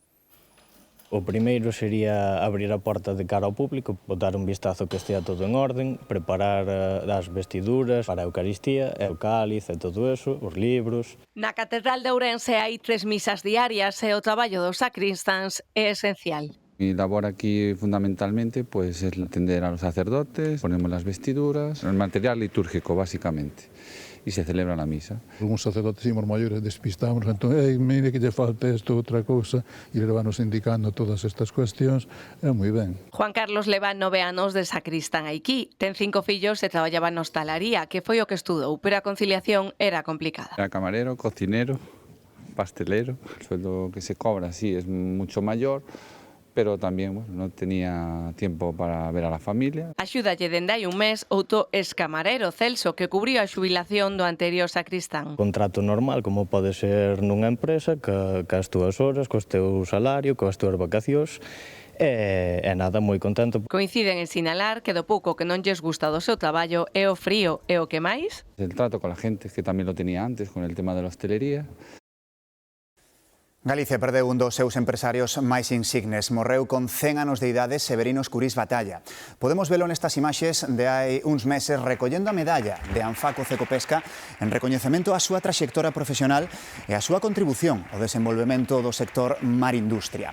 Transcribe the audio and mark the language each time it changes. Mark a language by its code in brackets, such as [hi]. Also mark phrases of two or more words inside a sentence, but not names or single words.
[gl] O primeiro sería abrir a porta de cara ao público, botar un vistazo que estea todo en orden, preparar as vestiduras para a Eucaristía, o cáliz e todo eso, os libros. Na Catedral de Ourense hai 3 misas diarias e o traballo dos sacristáns é esencial. [es] Mi labor aquí fundamentalmente pues, es atender a los sacerdotes, ponemos las vestiduras, el material litúrgico básicamente, y se celebra la misa. Algunos sacerdotes íbamos mayores despistamos, entonces, mire que lle falta esto, [gl] outra cousa, [es] e le van nos indicando todas estas cuestións, [gl] é moi ben. Juan Carlos leva 9 anos de sacristán aquí, ten 5 fillos e traballaba na hostalaría, que foi o que estudou, pero a conciliación era complicada. [es] Era camarero, cocinero, pastelero, el sueldo que se cobra sí es mucho mayor, pero [gl] tamén non [es] tenía tiempo para ver a la familia. [gl] Axúdalle dende hai un mes outro excamarero, Celso, que cubriu a xubilación do anterior sacristán. Contrato normal, como pode ser nunha empresa, cas túas horas, cos teu salario, coas túas vacacións, e nada, moi contento. Coinciden en sinalar que do pouco que non lles gusta do seu traballo é o frío e o que máis? [es] El trato con la gente, que tamén lo tenía antes, con el tema de la hostelería. [gl] Galicia perdeu un dos seus empresarios máis insignes. Morreu con 100 anos de idade Severino Escurís Batalla. Podemos velo nestas imaxes de hai uns meses recollendo a medalla de Anfaco Cecopesca en recoñecemento á súa traxectoria profesional e á súa contribución ao desenvolvemento do sector mar-industria.